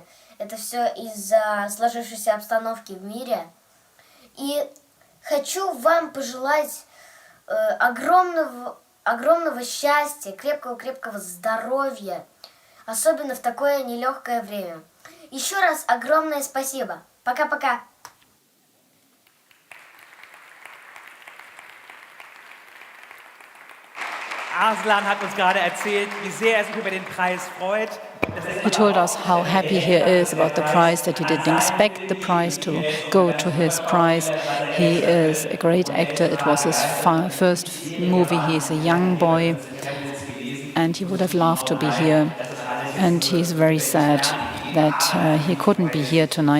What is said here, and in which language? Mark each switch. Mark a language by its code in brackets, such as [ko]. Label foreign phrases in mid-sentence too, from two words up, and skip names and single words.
[ru] Это все из-за сложившейся обстановки в мире. И хочу вам пожелать огромного счастья, крепкого здоровья, особенно в такое нелегкое время. Еще раз огромное спасибо. Пока-пока. [de] Arslan hat uns gerade erzählt, wie sehr er sich über den Preis freut. [en] He told us how happy he is about the prize, that he didn't expect the prize to go to his prize. He is a great actor. It was his first movie. He's a young boy and he would have loved to be here. And he's very sad that he couldn't be here tonight.